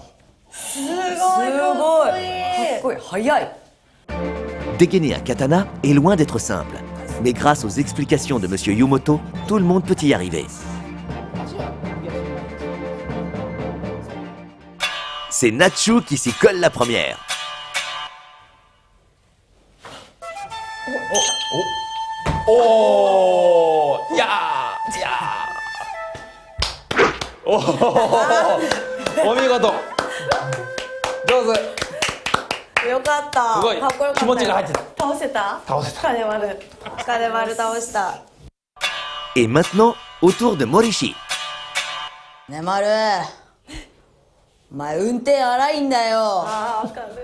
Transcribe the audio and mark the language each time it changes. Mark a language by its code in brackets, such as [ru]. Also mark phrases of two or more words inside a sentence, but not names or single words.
[ja] すごいかっこいい。かっこいい。早い。 [fr] Dégainer un katana est loin d'être simple. Mais grâce aux explications de Monsieur Yumoto, tout le monde peut y arriver. C'est Natsu qui s'y colle la première. Oh, ya, ya. [ja] Oh, お見事。上手。よかった。すごいかっこよかったよ。気持ちが入ってた。倒せた？倒せた。金丸。金丸倒した。 [fr] Et maintenant, au tour de Morishi. [ja] ねまる。お前運転荒いんだよ。ああ、わかる。